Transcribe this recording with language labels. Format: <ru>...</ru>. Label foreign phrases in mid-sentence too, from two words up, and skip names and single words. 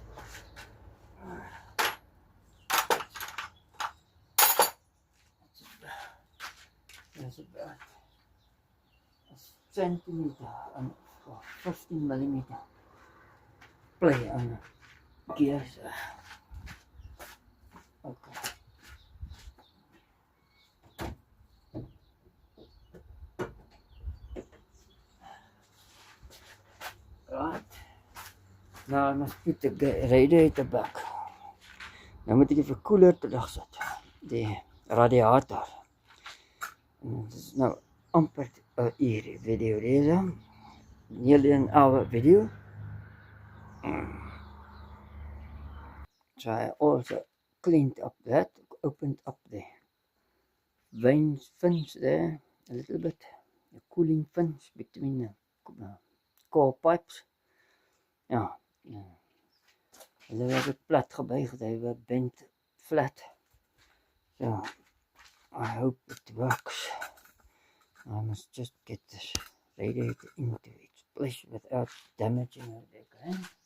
<en>There's about a centimeter and 15 millimeter play on the gears. Okay. Right. Now I must put the radiator back.</en> <af>Nou moet ek die verkoeler terugsit. Die radiator. Dit is nou amper 'n uur video deze.</af> <en>Nearly an hour video. So I also cleaned up that, opened up the fins there a little bit, the cooling fins between the core pipes. Yeah,</en> <af>hulle was plat gebuig,</af> <en>they were bent flat. So I hope it works. I must just get this radiator into its place without damaging it again.</en>